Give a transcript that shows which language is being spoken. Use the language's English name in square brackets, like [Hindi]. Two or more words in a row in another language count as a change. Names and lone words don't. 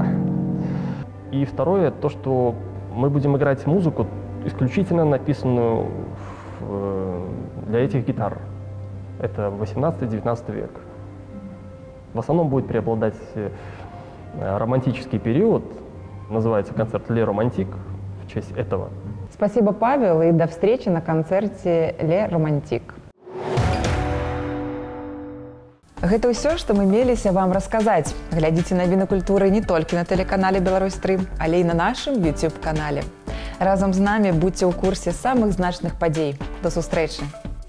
[Russian] И второе, то, что мы будем играть музыку, исключительно написанную для этих гитар. Это 18-19 век. В основном будет преобладать романтический период, называется концерт «Ле Романтик» в честь этого. Спасибо, Павел, и до встречи на концерте «Ле Романтик». [Belarusian] Гэта ўсё, што мы меліся вам расказаць. Глядзіце навіны культуры не толькі на тэлеканале «Беларусь-3», але і на нашым YouTube-канале. Разам з намі будьце ў курсе самых значных падзей. До сустрэчы!